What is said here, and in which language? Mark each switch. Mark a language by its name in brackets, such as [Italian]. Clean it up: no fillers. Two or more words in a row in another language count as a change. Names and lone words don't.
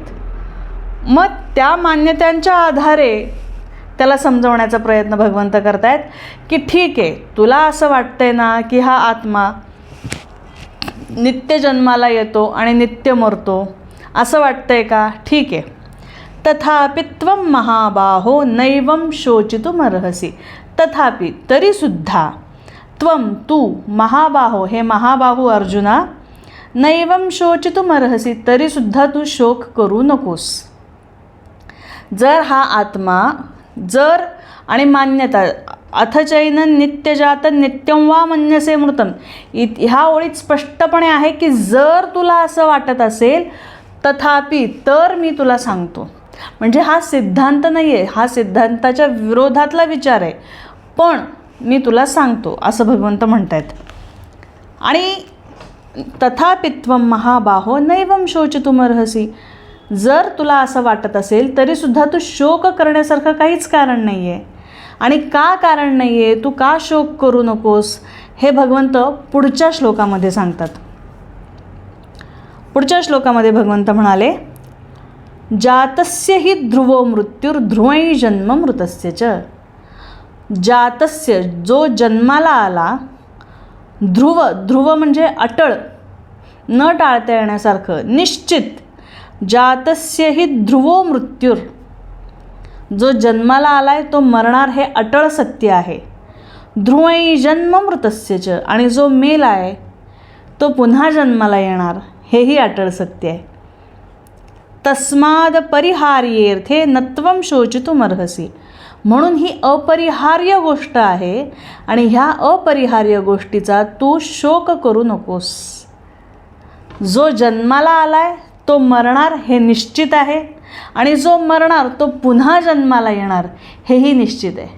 [Marathi] मग त्या मान्यतांच्या आधारे त्याला समजवण्याचा प्रयत्न भगवंत करतायत की ठीक आहे, तुला असं वाटतंय ना की हा आत्मा नित्य जन्माला येतो आणि नित्य मरतो, असं वाटतंय का? ठीक आहे. [Sanskrit] तथापि त्वं महाबाहो नैवं शोचितुमर्हसि. [Marathi] तथापि तरीसुद्धा, त्वं तू, महाबाहो हे महाबाहू अर्जुना, [Sanskrit] नैवं शोचितुमर्हसि [Marathi] तरीसुद्धा तू शोक करू नकोस. जर हा आत्मा, जर आणि मान्यता, [Sanskrit] अथ चैनं नित्यजातं नित्यं वा मन्यसे मृतं, [Marathi] ह्या ओळीत स्पष्टपणे आहे की जर तुला असं वाटत असेल, तथापि तर मी तुला सांगतो. म्हणजे हा सिद्धांत नाही आहे, हा सिद्धांताच्या विरोधातला विचार आहे, पण मी तुला सांगतो, असं भगवंत म्हणत आहेत. [Sanskrit] आणि तथापि त्वं महाबाहो नैवं शोचितुमर्हसि. [Marathi] जर तुला असं वाटत असेल तरीसुद्धा तू शोक करण्यासारखं काहीच कारण नाही आहे. आणि का कारण नाही आहे, तू का शोक करू नकोस, हे भगवंत पुढच्या श्लोकामध्ये सांगतात. पुढच्या श्लोकामध्ये भगवंत म्हणाले, [Sanskrit] जातस्य हि ध्रुवो मृत्युर्ध्रुवै जन्म मृतस्य च. जातस्य, [Marathi] जो जन्माला आला, ध्रुव, ध्रुव म्हणजे अटळ, न टाळता येण्यासारखं, निश्चित. [Sanskrit] जातस्य हि ध्रुवो मृत्युर, [Marathi] जो जन्माला आलाय तो मरणार हे अटळ सत्य आहे. [Sanskrit] ध्रुवै जन्म मृतस्य च, [Marathi] आणि जो मेला आहे तो पुन्हा जन्माला येणार हेही अटळ सत्य आहे. [Sanskrit] तस्माद परिहार्येर्थे नत्वं शोचितुमर्हसि. [Marathi] म्हणून ही अपरिहार्य गोष्ट आहे आणि ह्या अपरिहार्य गोष्टीचा तू शोक करू नकोस. जो जन्माला आलाय तो मरणार हे निश्चित आहे आणि जो मरणार तो पुन्हा जन्माला येणार हेही निश्चित आहे.